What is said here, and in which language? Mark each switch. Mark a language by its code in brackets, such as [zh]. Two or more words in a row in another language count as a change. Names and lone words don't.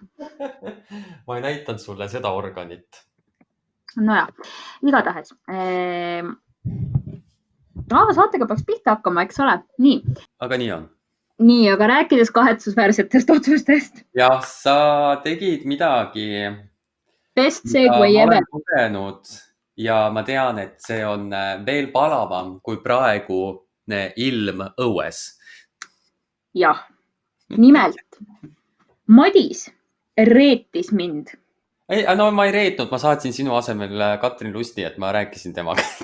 [et] Ma ei näitanud sulle seda organit. Nojah, igatahes. Saatega peaks pihta hakkama, eks ole? Nii. Aga nii on. Nii, aga rääkides kahetsusväärsetest otsustest. Jah, sa tegid midagi. [en] Best segue ever. [et] Ma olen kogenud ja ma tean, et see on veel palavam kui praegune ilm õues. Jah, nimelt. Madis reetis mind. Ei, no ma ei reetnud, ma saatsin sinu asemel Katrin Lusti, et ma rääkisin temaga.